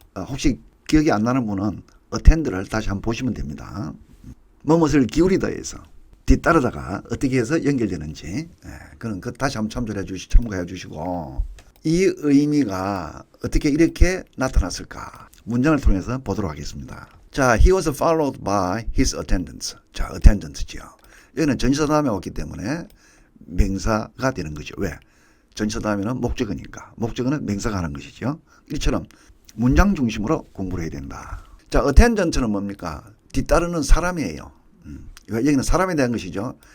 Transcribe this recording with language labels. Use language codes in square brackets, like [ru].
[ko] 혹시 기억이 안 나는 분은 attend를 다시 한번 보시면 됩니다. 뭐뭇을 기울이다 해서 뒤따르다가 어떻게 해서 연결되는지 그는 다시 한번 참고해 주시고 이 의미가 어떻게 이렇게 나타났을까 문장을 통해서 보도록 하겠습니다. [en] 자, he was followed by his attendants. [ko] 자, attendant죠. 여기는 전치사 다음에 왔기 때문에 명사가 되는 거죠. 왜? 전치사 다음에는 목적어니까. 목적어는 명사가 하는 것이죠. 이처럼 문장 중심으로 공부를 해야 된다. 자, attendant는 뭡니까? 뒤따르는 사람이에요. 여기는 사람에 대한 것이죠.